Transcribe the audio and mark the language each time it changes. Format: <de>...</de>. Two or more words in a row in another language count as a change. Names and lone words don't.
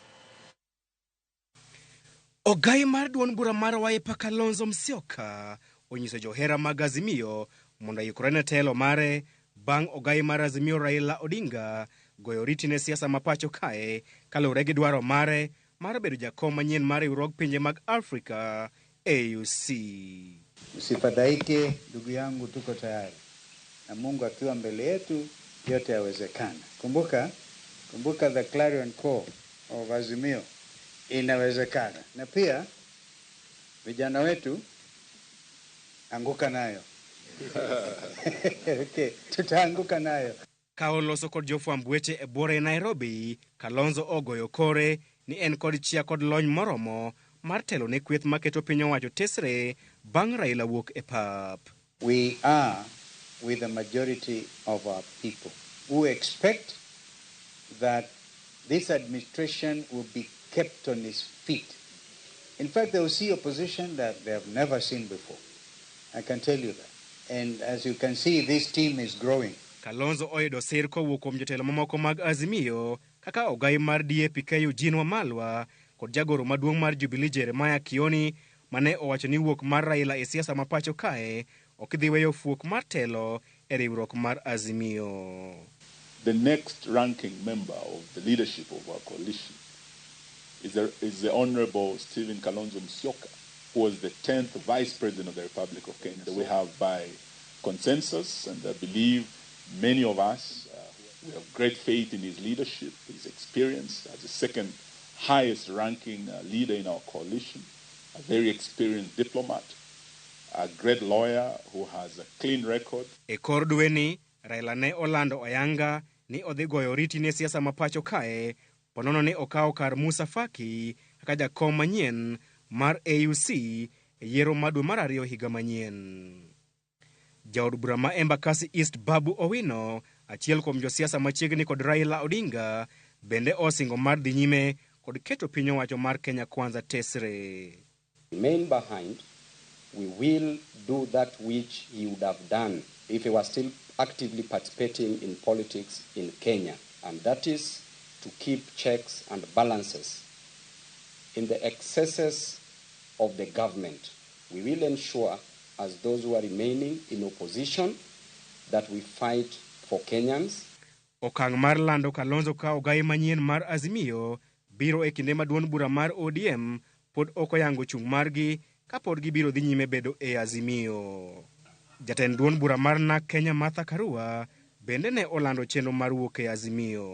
<luo>Ogai mar duond bura mar Wiper Kalonzo Musyoka onyiso johera mag Azimio mondo yikore ne telo mare bang' ogai mar Azimio Raila Odinga goyo oriti ne siasa ma pacho kae kaluwore gi dwaro mare mar bedo jakom manyien mar riwruog pinje mag Afrika AUC.</luo> <sw>Usifadhaike ndugu yangu, tuko tayari na Mungu akiwa mbele yetu yote yawezekana.</sw> <en>Kumbuka the clarion call of Azimio.</en> <sw>Inawezekana. Na pia vijana wetu anguka nayo. Okay, tutaanguka nayo.</sw> <luo>Kaoloso kod jofwamb weche e bore Nairobi, Kalonzo ogoyo kore ni en kod chia kod lony moromo mar telo ne kweth maketo piny owacho tesre bang' Raila wuok e pap.</luo> <en>We are with the majority of our people who expect that this administration will be kept on his feet. In fact, they will see opposition that they have never seen before. I can tell you that. And as you can see, this team is growing.</en> <luo>Kalonzo oyudo sir kowuok kuom jotelo mamoko mag Azimio kaka ogai mar DAP-K Eugene Wamalwa kod jagoro maduong' mar Jubilee Jeremiah Kioni mane owacho ni wuok mar Raila e siasa ma pacho kae ok dhi weyo fuok mar telo e riwruok mar Azimio.</luo> <en>The next ranking member of the leadership of our coalition is the Honorable Stephen Kalonzo Musyoka, who was the 10th Vice President of the Republic of Kenya. We have by consensus, and I believe many of us, we have great faith in his leadership, his experience as the second highest ranking leader in our coalition, a very experienced diplomat, a great lawyer who has a clean record.</en> <luo>E kor dweni, Raila ne olando ayanga ni odhi goyo oriti ne siasa ma pacho kae ponono ne okawo kar Musa Faki kaka jakom manyien mar AUC e yiero ma dwe mar 2 higa manyien. Jaod bura ma Embakasi East Babu Owino, achiel kuom josiasa machiegni kod Raila Odinga, bende osingo mar dhi nyime kod keto piny owacho mar Kenya Kwanza tesre.</luo> <en>Remain behind, we will do that which he would have done if he was still actively participating in politics in Kenya, and that is to keep checks and balances in the excesses of the government. We will ensure, as those who are remaining in opposition, that we fight for Kenyans.</en> <luo>Okang' mar lando Kalonzo ka ogai manyien mar Azimio biro e kinde ma duond bura mar ODM pod ok oyango chung' margi ka pod gibiro dhi nyime bedo e Azimio. Jatend duond bura mar NARC Kenya Martha Karua bende ne olando chenro mar wuok e Azimio.</luo>